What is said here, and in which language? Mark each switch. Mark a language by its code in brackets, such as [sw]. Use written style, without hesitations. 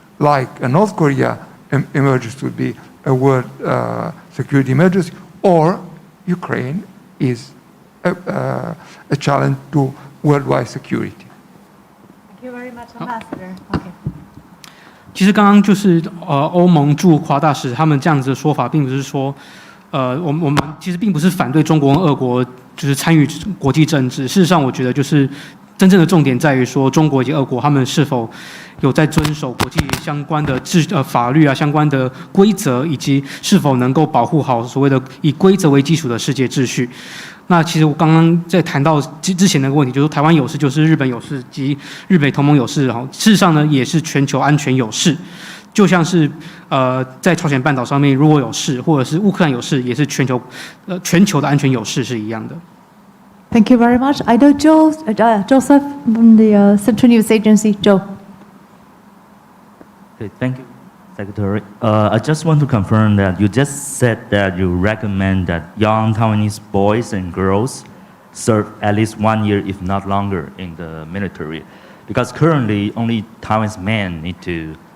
[en] Like a North Korea emergency would be a world security emergency, or Ukraine is a challenge to worldwide security. Thank you very much, Ambassador. Okay. [zh] 其实刚刚就是欧盟驻华大使他们这样子的说法，并不是说我们其实并不是反对中国跟俄国就是参与国际政治。事实上，我觉得就是真正的重点在于说，中国以及俄国他们是否有在遵守国际相关的法律啊、相关的规则，以及是否能够保护好所谓的以规则为基础的世界秩序。那其实我刚刚在谈到之前那个问题，就是台湾有事就是日本有事及日北同盟有事，事实上呢也是全球安全有事。就像是在朝鲜半岛上面如果有事，或者是乌克兰有事，也是全球的安全有事是一样的。 [en] Thank you very much. I know Joseph from the Central News Agency. Joe. Okay, thank you, Secretary. I just want to confirm that you just said that you recommend that young Taiwanese boys and girls serve at least 1 year, if not longer, in the military, because currently only Taiwanese men need to.